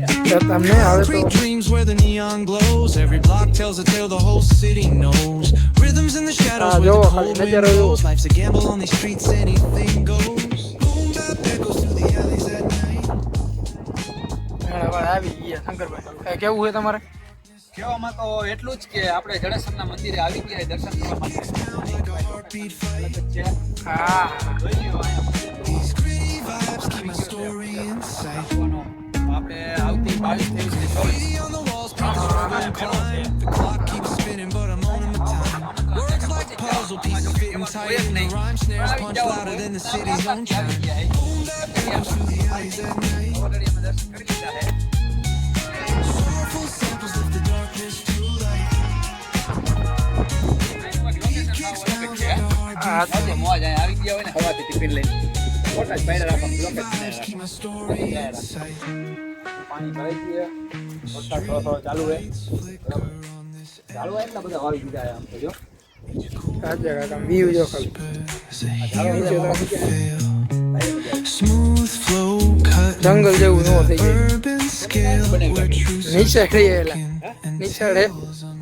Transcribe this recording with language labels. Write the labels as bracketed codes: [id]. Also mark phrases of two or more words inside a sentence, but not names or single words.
[gu] તમને આવે તો [en] dreams where the neon glows. Every block tells a tale the whole city knows. Rhythms in the shadows where the cold wind blows. Life's a gamble on these streets, anything goes. Boom bap echoes through the alleys at night. [gu] આવી ગયા શંકરભાઈ કેવું હોય તમારે કહેવામાં તો એટલું જ કે આપણે જડેશ્વરના મંદિરે આવી ગયા દર્શન કરવા માટે હા [en] These gritty vibes keep my story in sight. [gu] આપણે આવતી 22 [en] Graffiti on the walls, promise struggle and climb. The clock keeps spinning, but I'm owning my time. Words like puzzle pieces fitting tight in the rhyme. Snares punch louder than the city's own chime. Boom bap echoes through the alleys at night. Sorrowful samples lift the darkness to light. [gu] મોજ આવી ગયા હોય ને હવાથી ટિફિન લઈને ફોટા જ પાડ્યા રાખો [en] Gritty vibes keep my story in sight. [gu] પાણી ભરાઈ ગયું વરસાદ થોડો ચાલુ હોય ચાલુ હોય એટલા બધા આવી ગયા આમ તો જો આજે કાકા વ્યૂ જો ખાલી [en] Smooth flow cut [gu] જંગલ જેવું ન થઈ જાય [en] urban scale where truth [gu] નીચે રહી નીચે